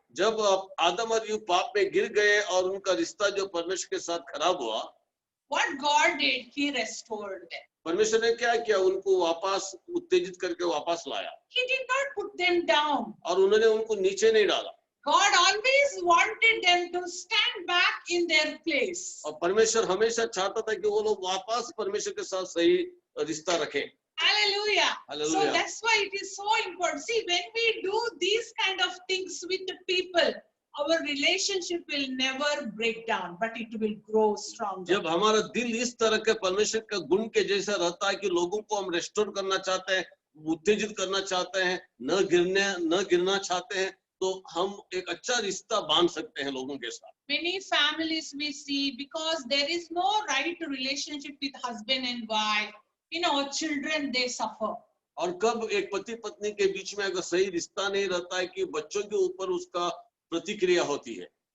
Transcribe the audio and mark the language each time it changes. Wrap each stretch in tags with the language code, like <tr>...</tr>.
<hi>जब आदम और ईव पाप में गिर गए और उनका रिश्ता जो परमेश्वर के साथ खराब हुआ,</hi> <en>what God did, He restored them.</en> <hi>परमेश्वर ने क्या किया, उनको वापस उत्तेजित करके वापस लाया</hi> <en>He did not put them down.</en> <hi>और उन्होंने उनको नीचे नहीं डाला।</hi> <en>God always wanted them to stand back in their place.</en> <hi>और परमेश्वर हमेशा चाहता था कि वो लोग वापस परमेश्वर के साथ सही रिश्ता रखें।</hi> <en>Hallelujah. So Hallelujah. that's why it is so important. See, when we do these kind of things with the people, our relationship will never break down, but it will grow stronger.</en> <hi>जब हमारा दिल इस तरह के परमेश्वर का गुण के जैसा रहता है कि लोगों को हम रेस्टोर करना चाहते हैं, उत्तेजित करना चाहते हैं, न गिरना चाहते हैं, तो हम एक अच्छा रिश्ता बांध सकते हैं लोगों के साथ।</hi> <en>Many families we see, because there is no right relationship with husband and wife, children, they suffer.</en> <hi>और कब एक पति पत्नी के बीच में अगर सही रिश्ता नहीं रहता है कि बच्चों के ऊपर उसका प्रतिक्रिया होती है।</hi>